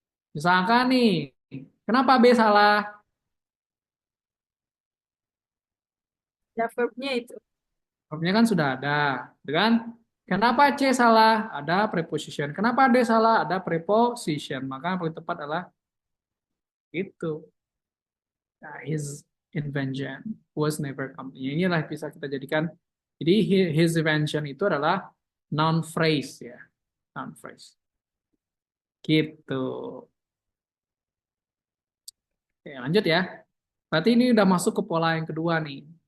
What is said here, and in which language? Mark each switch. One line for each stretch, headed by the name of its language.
Indonesian: Misalkan nih, kenapa B salah? Ya verbnya itu. Verbnya kan sudah ada, gitu kan? Kenapa C salah? Ada preposition. Kenapa D salah? Ada preposition. Maka yang paling tepat adalah itu. Nah,
English: his invention was never company.
Indonesian: Inilah bisa kita jadikan. Jadi
English: his invention
Indonesian: itu adalah noun phrase ya, noun phrase. Gitu. Oke, lanjut ya. Berarti ini udah masuk ke pola yang kedua nih.